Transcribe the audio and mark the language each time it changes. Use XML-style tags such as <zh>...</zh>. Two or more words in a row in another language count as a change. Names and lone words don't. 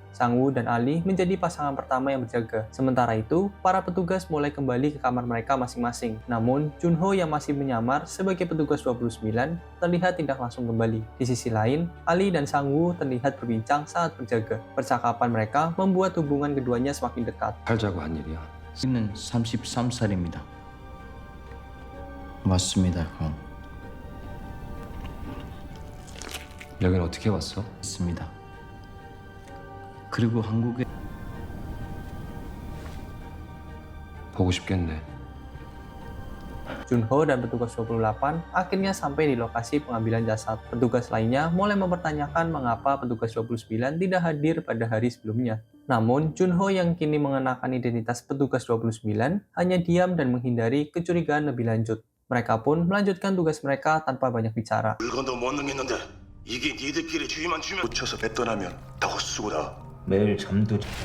<id>Sang-woo dan Ali menjadi pasangan pertama yang berjaga. Sementara itu, para petugas mulai kembali ke kamar mereka masing-masing. Namun, Junho yang masih menyamar sebagai petugas 29 terlihat tidak langsung kembali. Di sisi lain, Ali dan Sang-woo terlihat berbincang saat berjaga. Percakapan mereka membuat hubungan keduanya semakin dekat.</id> <ko>살자고 한 일이야. 저는 33살입니다. 맞습니다, 형. 여긴 어떻게 왔어? 맞습니다. 그리고 한국에 보고 싶겠네.</ko> <id>Junho dan petugas 28 akhirnya sampai di lokasi pengambilan jasad. Petugas lainnya mulai mempertanyakan mengapa petugas 29 tidak hadir pada hari sebelumnya. Namun, Junho yang kini mengenakan identitas petugas 29 hanya diam dan menghindari kecurigaan lebih lanjut. Mereka pun melanjutkan tugas mereka tanpa banyak bicara.</id> <ko>물건도 못 넣겠는데 이게 니들끼리 주의만 주면 붙여서 뱉어나면 다 헛수고다. 매일 잠도</ko>